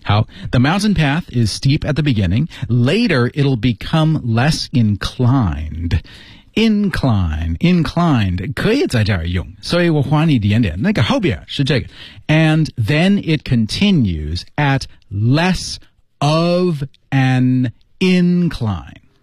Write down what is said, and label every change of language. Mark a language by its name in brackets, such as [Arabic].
[English] 好 ,the mountain path is steep at the beginning, later it'll become less inclined. [Chinese] Inclined, 可以在这儿用。所以我还你一点点。那个后边是这个。 [English] And then it continues at less of an incline.